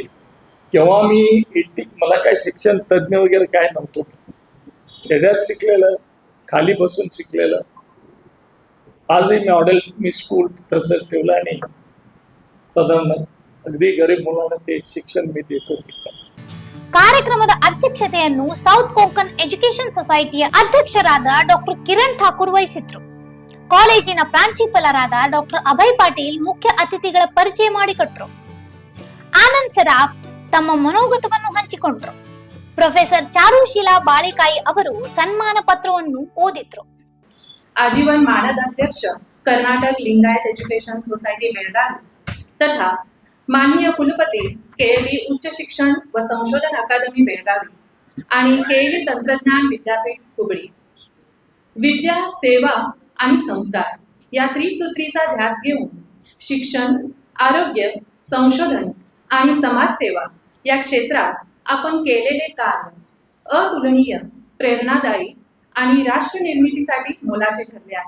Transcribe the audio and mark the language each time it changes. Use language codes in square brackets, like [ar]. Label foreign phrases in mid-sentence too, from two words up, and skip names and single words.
[mr] केव्हा मला काय शिक्षण तज्ञ वगैरे काय नव्हतो. त्याच्यात शिकलेलं खाली बसून शिकलेलं. आजही मी स्कूल तसं ठेवलं आणि साधारण अगदी गरीब मुलांना ते शिक्षण मी देतो. [kn] ಕಾರ್ಯಕ್ರಮದ ಅಧ್ಯಕ್ಷತೆಯನ್ನು ಸೌತ್ ಕೊಂಕನ್ ಎಜುಕೇಶನ್ ಸೊಸೈಟಿಯ ಅಧ್ಯಕ್ಷರಾದ ಡಾಕ್ಟರ್ ಕಿರಣ್ ಠಾಕೂರ್ ವಹಿಸಿದ್ರು. ಕಾಲೇಜಿನ ಪ್ರಾಂಶುಪಾಲರಾದ ಡಾಕ್ಟರ್ ಅಭಯ್ ಪಾಟೀಲ್ ಮುಖ್ಯ ಅತಿಥಿಗಳ ಪರಿಚಯ ಮಾಡಿಕೊಟ್ರು. ಆನಂದ್ ಸರಾಫ್ ತಮ್ಮ ಮನೋಗತವನ್ನು ಹಂಚಿಕೊಂಡ್ರು. ಪ್ರೊಫೆಸರ್ ಚಾರುಶೀಲಾ ಬಾಳಿಕಾಯಿ ಅವರು ಸನ್ಮಾನ ಪತ್ರವನ್ನು ಓದಿದ್ರು. [mr] आजीवन मानद अध्यक्ष कर्नाटक लिंगायत एजुकेशन सोसायटी बेळगावी तथा माननीय कुलपती KLE उच्च शिक्षण व संशोधन अकादमी बेळगावी आणि KLE तंत्रज्ञान विद्यापीठ हुबळी. विद्या, सेवा आणि संस्कार या त्रिसूत्रीचा ध्यास घेऊन शिक्षण, आरोग्य, संशोधन आणि समाजसेवा या क्षेत्रात आपण केलेले कार्य अतुलनीय, प्रेरणादायी आणि राष्ट्र निर्मितीसाठी मोलाचे ठरले आहे.